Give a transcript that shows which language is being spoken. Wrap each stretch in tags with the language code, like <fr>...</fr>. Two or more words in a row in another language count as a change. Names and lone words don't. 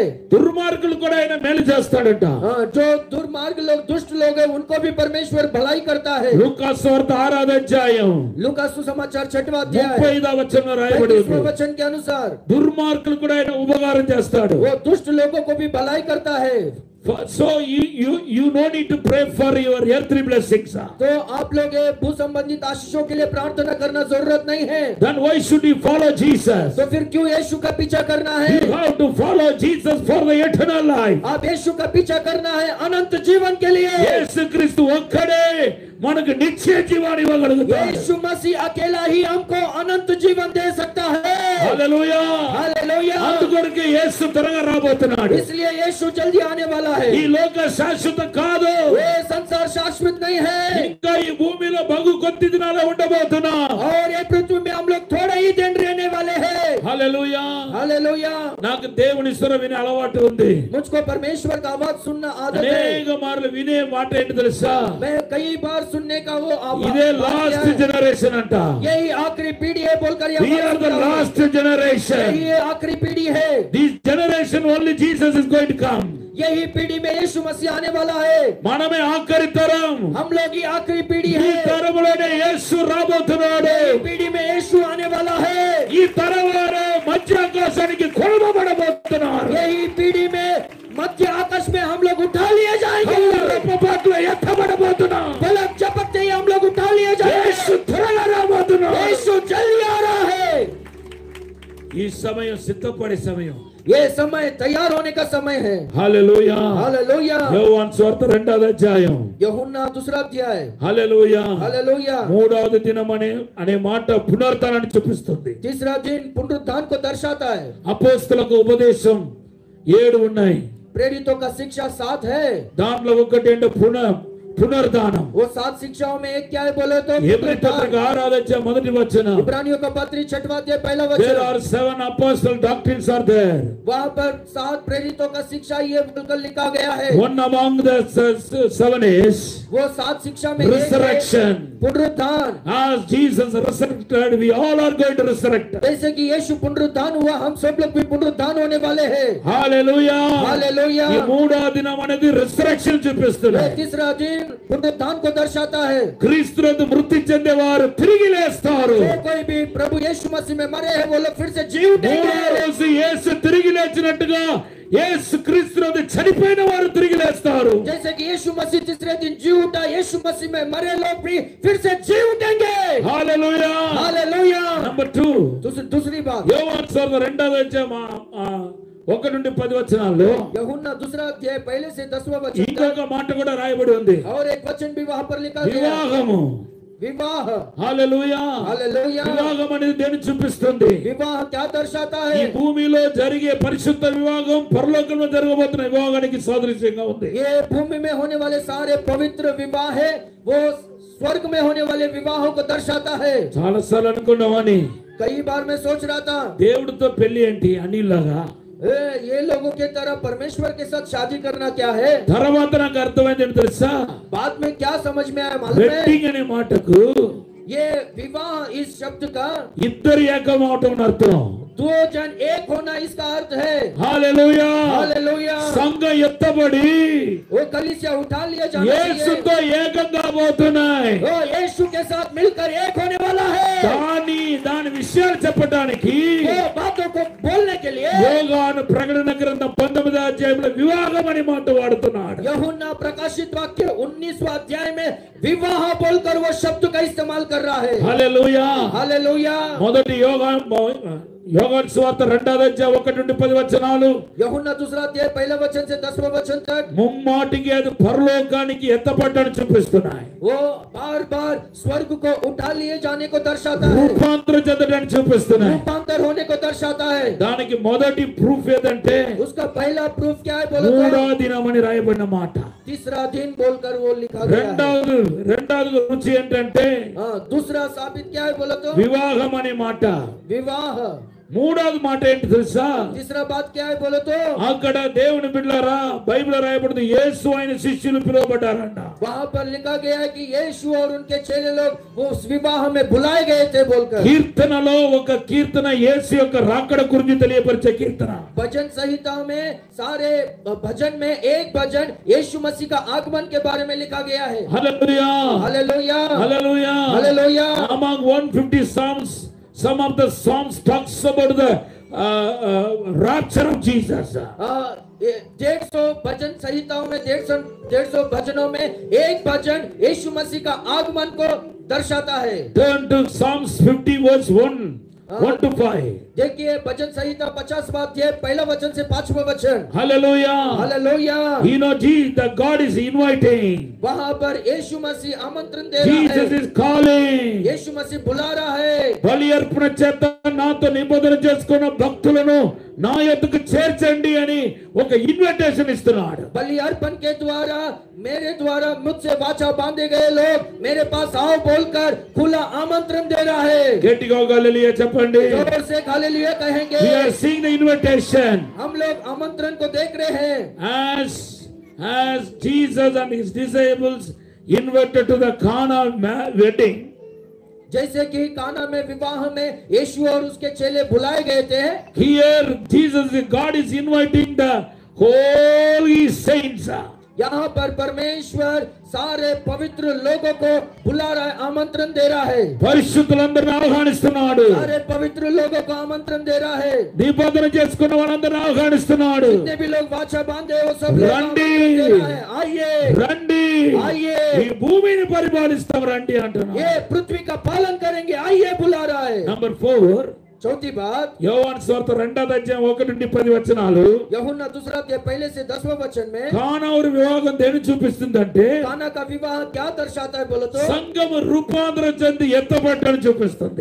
<te>దుర్మార్గులు కూడా ఆయన మేలు చేస్తాడంట.</te> <hi>जो दुर्मार्ग लोग दुष्ट लोग हैं उनको भी परमेश्वर भलाई करता है।</hi> <te>లూకా సువార్త 6వ అధ్యాయం</te> <hi>लूका सुसमाचार 6वां अध्याय</hi> <te>35వ వచనంలో రాయబడి</te> <hi>35वें</hi> <te>ఉంది.</te> <hi>वचन के अनुसार</hi> <te>దుర్మార్గులు కూడా ఆయన ఉపకారం చేస్తాడు.</te> <hi>वो दुष्ट लोगों को भी भलाई करता है।</hi> <en>So you no need to pray for your earthly blessings.</en> <hi>तो आप लोग ये भू संबंधित आशीषों के लिए प्रार्थना करना जरूरत नहीं है।</hi> <en>Then why should you follow Jesus?</en> <hi>तो फिर क्यों यीशु का पीछा करना है?</hi> <en>You have to follow Jesus for the eternal life.</en> <hi>आप यीशु का पीछा करना है अनंत जीवन के लिए।</hi> <te>యేసుక్రీస్తు ఒక్కడే మనకు నిత్య జీవాన్ని ఇవ్వగలుగుతాడు.</te> <hi>यीशु मसीह अकेला ही हमको अनंत जीवन दे सकता है।</hi> <te>హల్లెలూయా.</te> <hi>हालेलुया।</hi> <te>అందుకొరకే యేసు త్వరగా రాబోతున్నాడు.</te> <hi>इसलिए यीशु जल्दी आने वाला है।</hi> <te>ఈ లోక శాశ్వత కాదు.</te> <hi>ये संसार शाश्वत नहीं है।</hi> <te>ఇంకా ఈ భూమిలో బహు కొద్ది దినాలే ఉండబోతున్నాం.</te> <hi>और ये पृथ्वी में हम लोग थोड़े ही दिन रहने वाले हैं।</hi> <te>హల్లెలూయా.</te> <hi>हालेलुया।</hi> <te>నాకు దేవుని స్వరం వినే అలవాటు ఉంది.</te> <hi>मुझको परमेश्वर का आवाज सुनना आदत है।</hi> <te>అనేక మార్లు వినే మాట ఏంటి తెలుసా?</te> <hi>मैं कई बार सुनने का वो</hi> <te>ఇదే</te> <en>last generation</en> <te>అంట.</te> <hi>यही आखिरी पीढ़ी है बोलकर</hi> <en>We are the last generation.</en> <hi>यही आखिरी पीढ़ी है।</hi> <en>This generation only Jesus is going to come.</en> <hi>यही पीढ़ी में यीशु मसीह आने वाला है।</hi> <te>మనమే ఆఖరి తరం.</te> <hi>हम लोग ही आखिरी पीढ़ी</hi> <te>ఈ</te> <hi>है।</hi> <te>తరంలోనే యేసు రాబోతున్నాడు.</te> <hi>यही पीढ़ी में यीशु आने वाला है।</hi> <te>ఈ తరం వారు మధ్య ఆకాశానికి కొలవబడబోతున్నారు.</te> <hi>यही पीढ़ी में मध्य आकाश में हम लोग उठा लिए जाएंगे।</hi> <te>రెప్పపాట్లు ఎత్తబడబోతున్నాం.</te> <hi>पलक झपकते ही हम लोग उठा लिए</hi> <te>యేసు</te> <hi>जाएंगे।</hi> <te>త్వరగా రాబోతున్నాడు.</te> <hi>यीशु जल्दी आ रहा है।</hi> <te>ఈ సమయం సిద్ధపడే సమయం.</te> <hi>ये समय तैयार होने का समय है।</hi> <te>హల్లెలూయా.</te> <hi>हालेलुया।</hi> <te>యోహాను సువార్త 2వ అధ్యాయం.</te> <hi>यूहन्ना 2रा अध्याय।</hi> <te>హల్లెలూయా.</te> <hi>हालेलुया।</hi> <te>మూడవది దినం అనే మాట పునరుత్థానాన్ని చూపిస్తుంది.</te> <hi>तीसरा दिन पुनरुत्थान को दर्शाता है।</hi> <te>అపోస్తలకు ఉపదేశం 7 ఉన్నాయి.</te> <hi>प्रेरितों का शिक्षा 7 है।</hi> <te>దాంట్లో ఒకటి అంటే పునరుద్ధానం.</te> <hi>वो 7 शिक्षाओं में एक क्या है बोले तो</hi> <te>హెబ్రీ పత్రిక 6వ అధ్యాయం మొదటి వచనం.</te> <hi>इब्रानियों का पत्री 6वां अध्याय पहला</hi> <en>There</en> <hi>वचन।</hi> <en>are 7 apostle doctrines are there.</en> <hi>वहाँ पर 7 प्रेरितों का शिक्षा ये बोलकर लिखा गया है।</hi> <en>One among the 7 is</en> <hi>वो 7 शिक्षा में एक है</hi> <en>resurrection.</en> <hi>पुनरुत्थान।</hi> <en>As Jesus resurrected, we all are going to resurrect.</en> <hi>जैसे कि यीशु पुनरुत्थान हुआ, हम सब लोग भी पुनरुत्थान होने वाले हैं।</hi> <en>Hallelujah.</en> <hi>हालेलुया।</hi> <te>ఈ మూడో దినం అనేది resurrection చూపిస్తుంది.</te> <hi>ये तीसरा दिन पुनरुत्थान को दर्शाता है।</hi> <te>క్రీస్తునందు మృతి చెందేవారు తిరిగి లేస్తారు.</te> <hi>जो कोई भी प्रभु यीशु मसीह में मरे हैं वो लोग फिर से जी उठेंगे।</hi> <te>మూడో రోజు యేసు తిరిగి లేచినట్టుగా యేసు క్రీస్తునందు చనిపోయిన వారు తిరిగి లేస్తారు.</te> <hi>जैसे कि यीशु मसीह तीसरे दिन जी उठा, यीशु मसीह में मरे लोग भी फिर से जी उठेंगे।</hi> <te>హల్లెలూయా.</te> <hi>हालेलुया।</hi> <te>నంబర్ 2</te> <hi>दूसरी बात,</hi> <te>యోహాను సువార్త 2వ అధ్యాయం 1 నుండి 10 వచనాల్లో</te> <hi>यूहन्ना 2रा अध्याय पहले से 10वां वचन</hi> <te>ఇంకొక మాట కూడా రాయబడి ఉంది.</te> <hi>और एक वचन भी वहां पर लिखा गया।</hi> <te>వివాహము.</te> <hi>विवाह।</hi> <te>హల్లెలూయా.</te> <hi>हालेलुया।</hi> <te>వివాహం అనేది దేన్ని చూపిస్తుంది?</te> <hi>विवाह क्या दर्शाता</hi> <te>ఈ</te> <hi>है?</hi> <te>భూమిలో జరిగే పరిశుద్ధ వివాహం పరలోకంలో జరగబోతున్న వివాహానికి సాదృశ్యంగా ఉంది.</te> <hi>ये भूमि में होने वाले सारे पवित्र विवाह है, वो स्वर्ग में होने वाले विवाहों को दर्शाता है।</hi> <te>చాలా సార్లు అనుకున్నామని</te> <hi>कई बार मैं सोच रहा था</hi> <te>దేవుడితో పెళ్లి ఏంటి అనిలాగా.</te> <hi>ये लोगों के तरह परमेश्वर के साथ शादी करना क्या है?</hi> <te>తర్వాత నాకు అర్థమైంది ఏంటి తెలుసా?</te> <hi>बाद में क्या समझ में आया मालूम है?</hi> <te>వెడ్డింగ్ అనే మాటకు</te> <hi>ये विवाह इस शब्द का</hi> <te>ఇద్దరు ఏకం అవటం అని అర్థం.</te> <hi>2 जन एक होना इसका अर्थ है।</hi> <te>హల్లెలూయా.</te> <hi>हालेलुया।</hi> <te>సంఘం ఎత్తబడి</te> <hi>वो कलीसिया उठा लिया जाना चाहिए।</hi> <te>యేసుతో ఏకంగా పోతున్నాయి.</te> <hi>वो यीशु के साथ मिलकर एक होने वाला है।</hi> <te>దాని విషయాలు చెప్పడానికి</te> <hi>वो बातों को बोलने के लिए</hi> <te>యోహాను ప్రకటన గ్రంథం 19వ అధ్యాయంలో వివాహం అనే మాట వాడుతున్నాడు.</te> <hi>यूहन्ना प्रकाशित वाक्य 19वां अध्याय में विवाह बोलकर वो शब्द का इस्तेमाल कर रहा है।</hi> <te>హల్లెలూయా.</te> <hi>हालेलुया।</hi> <te>మొదటి యోహాను సువార్త 2వ అధ్యాయం 1 నుండి 10 వచనాలు.</te> <hi>यूहन्ना दूसरा अध्याय पहला वचन से 10वां वचन तक</hi> <te>ముమ్మాటికి అది పరలోకానికి ఎత్తపడ్డని చూపిస్తున్నాయి.</te> <hi>वो बार बार स्वर्ग को उठा लिए जाने को दर्शाता है,</hi> <te>రూపాంతరం చెందడాన్ని చూపిస్తున్నాయి.</te> <hi>रूपांतर होने को दर्शाता है।</hi> <te>దానికి మొదటి ప్రూఫ్ ఏదంటే</te> <hi>उसका पहला प्रूफ क्या है बोलो तो?</hi> <te>మూడో దినమని రాయబడిన మాట.</te> <hi>तीसरा दिन बोलकर वो लिखा गया है।</hi> <te>రెండవది రుచి ఏంటంటే</te> <hi>दूसरा साबित क्या है बोलो तो?</hi> <te>వివాహం అనే మాట.</te> <hi>विवाह।</hi> <te>మూడవది మాట ఏంటి తెలుసా?</te> <hi>तीसरा बात क्या है बोलो तो?</hi> <te>అక్కడ దేవుని బిడ్డలారా బైబిల్ రాయబడింది యేసు ఆయన శిష్యులు పిలువబడ్డారంట.</te> <hi>वहां पर लिखा गया है कि यीशु और उनके चेले लोग उस विवाह में बुलाए गए थे बोलकर।</hi> <te>కీర్తనలో ఒక కీర్తన యేసు యొక్క రాకడ గురించి తెలియపరిచే కీర్తన.</te> <hi>भजन संहिता में सारे भजन में एक भजन यीशु मसीह का आगमन के बारे में लिखा गया है।</hi> <te>హల్లెలూయా</te> <hi>हालेलुया</hi> <te>హల్లెలూయా</te> <hi>हालेलुया।</hi> <en>Among 150 psalms, some of the psalms talks about the rapture of Jesus.</en> <hi>150 भजन संहिताओं में 150 भजनों में एक भजन यीशु मसीह का आगमन को दर्शाता है।</hi> <en>Turn to Psalms 50 verse 1 to 5.</en> <hi>देखिए भजन संहिता 50वां अध्याय पहला वचन से 5वां वचन।</hi> <en>Hallelujah.</en> <hi>हालेलुया।</hi> <en>You know Jesus, the God is inviting.</en> <hi>वहां पर यीशु मसीह आमंत्रण दे रहा</hi> <en>Jesus</en> <hi>है,</hi> <en>is calling.</en> <hi>यीशु मसीह बुला रहा है।</hi> <te>బలి అర్పణ చేత నాతో నిబంధన చేసుకున్న భక్తులను నా యొద్దకు చేర్చండి అని ఒక ఇన్విటేషన్ ఇస్తున్నాడు.</te> <hi>बलि अर्पण के द्वारा मेरे द्वारा मुझसे वाचा बांधे गए लोग मेरे पास आओ बोलकर खुला आमंत्रण दे रहा है।</hi> <te>గట్టిగా హల్లెలూయా చెప్పండి.</te> <hi>जोर से हालेलुया कहेंगे।</hi> <en>We are seeing the invitation.</en> <hi>हम लोग आमंत्रण को देख रहे हैं।</hi> <en>As Jesus and his disciples invited to the Cana wedding,</en> <hi>जैसे कि काना में विवाह में यीशु और उसके चेले बुलाए गए थे,</hi> <en>here Jesus, God is inviting the holy saints.</en> <hi>यहाँ पर परमेश्वर सारे पवित्र लोगों को बुला रहा है, आमंत्रण दे रहा है।</hi> <te>పరిశుద్ధులందరిని ఆహ్వానిస్తున్నాడు.</te> <hi>सारे पवित्र लोगों को आमंत्रण दे रहा है।</hi> <te>నిబంధన చేసుకున్న వారందరిని ఆహ్వానిస్తున్నాడు.</te> <hi>जितने भी लोग वाचा बांधे वो सब लोग</hi> <te>రండి.</te> <hi>आमंत्रण दे रहा है। आइए</hi> <te>రండి</te> <hi>आइए,</hi> <te>ఈ భూమిని పరిపాలిస్తాం రండి అంటున్నాడు.</te> <hi>ये पृथ्वी का पालन करेंगे, आइए बुला रहा है।</hi> <te>నంబర్ 4</te> <hi>चौथी बात,</hi> <te>యోహాను సువార్త 2వ అధ్యాయం 1 నుండి 10 వచనాలు.</te> <hi>यूहन्ना दूसरा अध्याय पहले से 10वां वचन में</hi> <te>కానాను వివాహం దేని చూపిస్తుందంటే</te> <hi>काना का विवाह क्या दर्शाता है बोलो तो?</hi> <te>సంఘము రూపాంతరం చెంది ఎత్తబడ్డని చూపిస్తుంది.</te>